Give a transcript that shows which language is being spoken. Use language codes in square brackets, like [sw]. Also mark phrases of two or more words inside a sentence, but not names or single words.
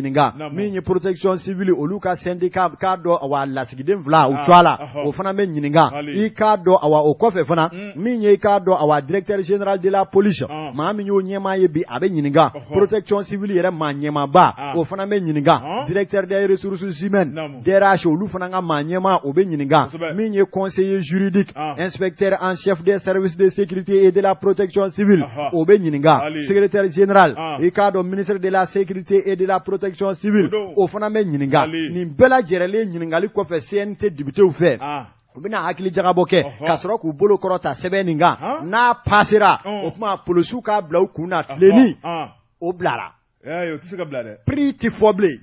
[bm] ɲininka min ye [fr] protection civile [bm] olu ka syndicat k'a dɔn awa lasigiden fila u cɔ la o fana bɛ ɲininka i k'a dɔn awa o kɔfɛ fana min ye i k'a dɔn awa [fr] directeur général de la police [bm] maa min y'o ɲɛmaa ye bi a bɛ ɲininka [fr] protection civile [bm] yɛrɛ maa ɲɛmaaba o fana bɛ ɲininka [fr] directeur des ressources humaines DRH [bm] olu fana ka maa ɲɛmaa o bɛ ɲininka min ye [fr] conseiller juridique inspecteur en chef des services de sécurité et de la protection civile [bm] o bɛ ɲininka [fr] secrétaire général [bm] i k'a dɔn [fr] ministre de la sécurité et de la protection civile [bm] o fana bɛ ɲininka nin bɛɛ lajɛlen ɲininkali kɔfɛ CNT députéw fɛ u bɛna hakili jagabɔ kɛ ka sɔrɔ k'u bolo kɔrɔta sɛbɛn nin kan n'a passera o kuma polisiw k'a bila u kun na tilenni o bilara o tɛ se ka bila dɛ prix tɛ fɔ bilen